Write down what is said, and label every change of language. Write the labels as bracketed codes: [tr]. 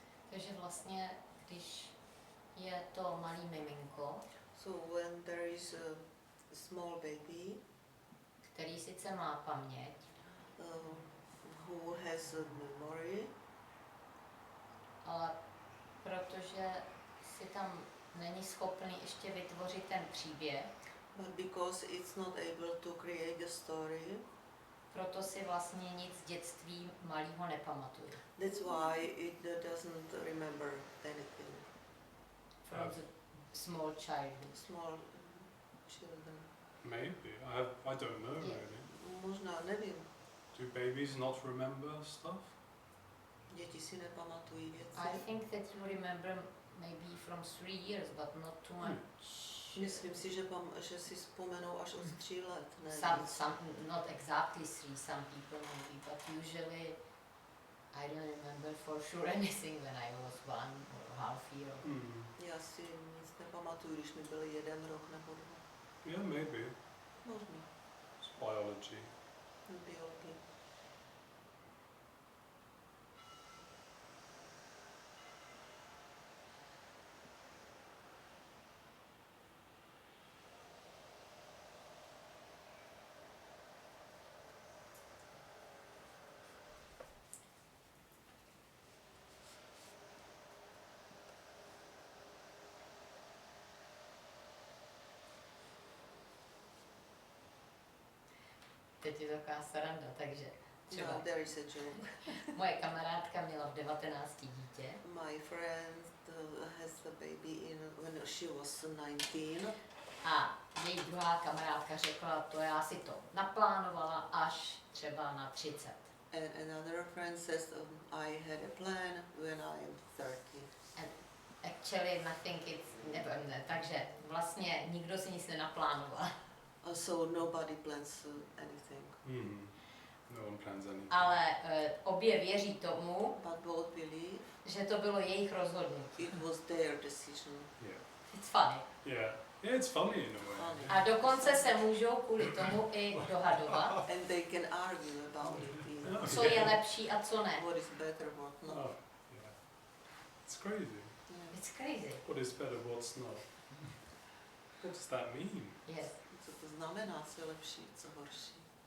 [cs] Takže vlastně, když je to malý miminko, [en] So when there is a small baby [cs] který sice má paměť, [en] who has a memory, [cs] ale protože si tam není schopný ještě vytvořit ten příběh, [en] but because it's not able to create the story, [cs] proto si vlastně nic z dětství malého nepamatuje. [en] that's why it doesn't remember anything. From the small childhood. Small children. Maybe. I don't know Yeah. really. [cs] Možná, nevím. [en] Do babies not remember stuff? [cs] Děti si nepamatují věci. [en] I think that you remember maybe from 3 years, but not too much. [cs] Myslím si, že si vzpomenou až od 3 let. Ne, [en] Some, not exactly 3, some people maybe, but usually I don't remember for sure anything when I was 1 or half year. [cs] Já si nic nepamatuju, když mi byl 1 rok nebo 2. [en] Yeah, maybe. [cs] Možná. [en] It's biology. [cs] Biologii. Teď je taková sranda, takže třeba [en] No, there is a joke. [cs] moje kamarádka měla v 19 dítě [en] My friend has a baby when she was 19. [cs] a její druhá kamarádka řekla, to já si to naplánovala až třeba na 30. [en] And another friend says, I had a plan when I am 30. Actually, nothing it's, [cs] ne, takže vlastně nikdo si nic nenaplánoval. [en] So nobody plans anything. No one plans anything. [cs] Ale obě věří tomu, [en] But both believe [cs] že to bylo jejich rozhodnutí. [en] it was their decision. Yeah. It's funny. Yeah. Yeah, it's funny in a way. Funny. [cs] A dokonce se můžou kvůli tomu i dohadovat, [en] And they can argue about it. Oh, [cs] co je lepší a co ne. [en] What is better, what not. Oh, yeah. It's crazy. Yeah. It's crazy. What is better, what's not? What does that mean? Yes. [cs] Co to znamená, co je lepší, co horší?